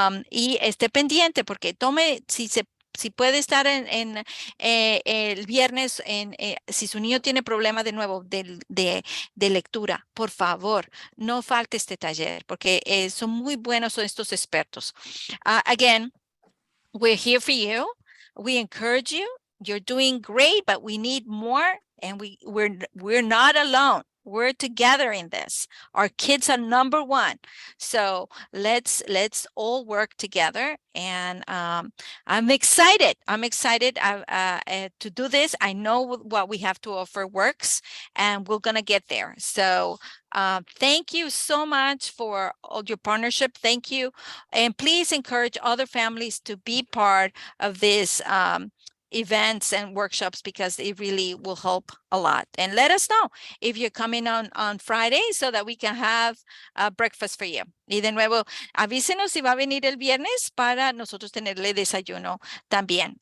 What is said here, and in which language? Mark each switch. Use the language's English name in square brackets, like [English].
[Spanish] Y esté pendiente, porque si puede estar el viernes, si su niño tiene problema de nuevo de lectura, por favor, no falte este taller, porque son muy buenos estos expertos. [English] Again, we're here for you. We encourage you. You're doing great, but we need more, and we're not alone. We're together in this. Our kids are number one. So let's all work together. And I'm excited. I'm excited to do this. I know what we have to offer works, and we're going to get there. So thank you so much for all your partnership. Thank you. And please encourage other families to be part of this events and workshops, because it really will help a lot. And let us know if you're coming on Friday, so that we can have breakfast for you. [Spanish] Y de nuevo, avísenos si va a venir el viernes para nosotros tenerle desayuno también.